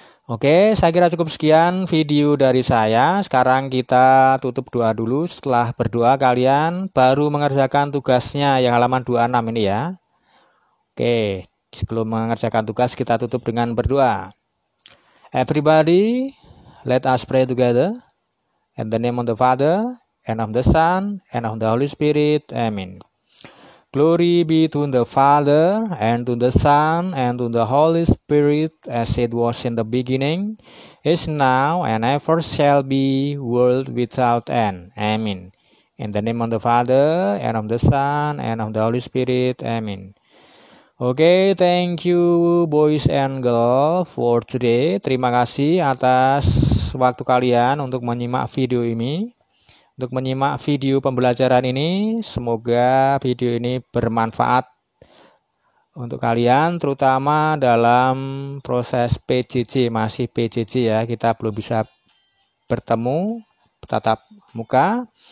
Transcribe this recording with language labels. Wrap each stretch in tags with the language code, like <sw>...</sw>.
<id>Oke, saya kira cukup sekian video dari saya. Sekarang kita tutup doa dulu. Setelah berdoa kalian baru mengerjakan tugasnya yang halaman 26 ini ya. Oke, sebelum mengerjakan tugas kita tutup dengan berdoa.</id> <en>Everybody, let us pray together. In the name of the Father, and of the Son, and of the Holy Spirit. Amen. Glory be to the Father, and to the Son, and to the Holy Spirit, as it was in the beginning, is now, and ever shall be, world without end. Amen. In the name of the Father, and of the Son, and of the Holy Spirit. Amen. Oke, thank you boys and girls for today.</en> <id>Terima kasih atas waktu kalian untuk menyimak video ini. Untuk menyimak video pembelajaran ini, semoga video ini bermanfaat untuk kalian, terutama dalam proses PJJ, masih PJJ ya, kita belum bisa bertemu tatap muka.</id>